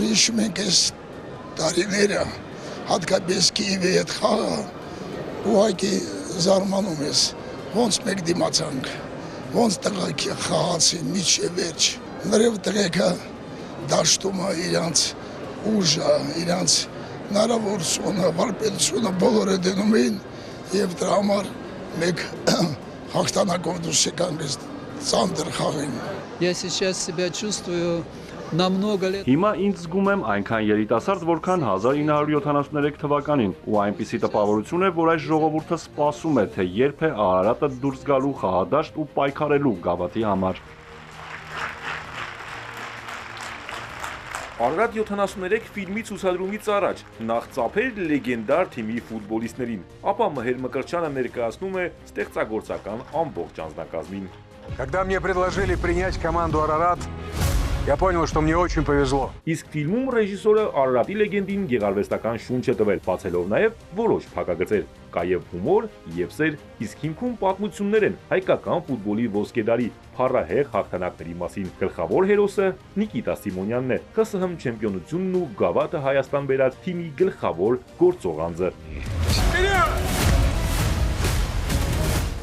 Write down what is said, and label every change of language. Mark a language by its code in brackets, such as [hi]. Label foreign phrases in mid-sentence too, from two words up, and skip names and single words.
[hy] հիշում ենք այս տարիները, հատկապես Կիևի հետ խաղը, ուղղակի զարմանում ես, ոնց մեկ դիմացանք, ոնց տղաքի խաղացին միջև վերջ, նրև տղեկը դաշտում է իրանց ուժը, իրանց հնարավորությունը, վարպետությունը բոլորը դնում էին եւ դրա համար մեկ հաղթանակով դուրս եկանք այս ծանր խաղին։ [ru] Я сейчас себя чувствую намного лет. [hy] Հիմա ինձ զգում եմ այնքան երիտասարդ, որքան 1973 թվականին, ու այնպիսի տպավորություն է, որ այս ժողովուրդը սպասում է, թե երբ է Արարատը դուրս գալու խաղադաշտ ու պայքարելու գավաթի համար։ Արարատ 73 ֆիլմի ցուցադրումից առաջ նախ ծափեր լեգենդար թիմի ֆուտբոլիստներին, ապա Մհեր Մկրտչյանը ներկայացնում է ստեղծագործական ամբողջ անձնակազմին։ [ru] Когда мне предложили принять команду Арарат, я понял, что мне очень повезло. [hy] Իսկ ֆիլմում ռեժիսորը Արարատի լեգենդին գեղարվեստական շունչ է տվել, բացելով նաև որոշ փակագծեր։ Կա եւ հումոր, եւ սեր, իսկ հիմքում պատմություններ են հայկական ֆուտբոլի ոսկեդարի փառահեղ հաղթանակների մասին։ Գլխավոր հերոսը Նիկիտա Սիմոնյանն է, ԽՍՀՄ չեմպիոնությունն ու գավաթը Հայաստան բերած թիմի գլխավոր գործող անձը։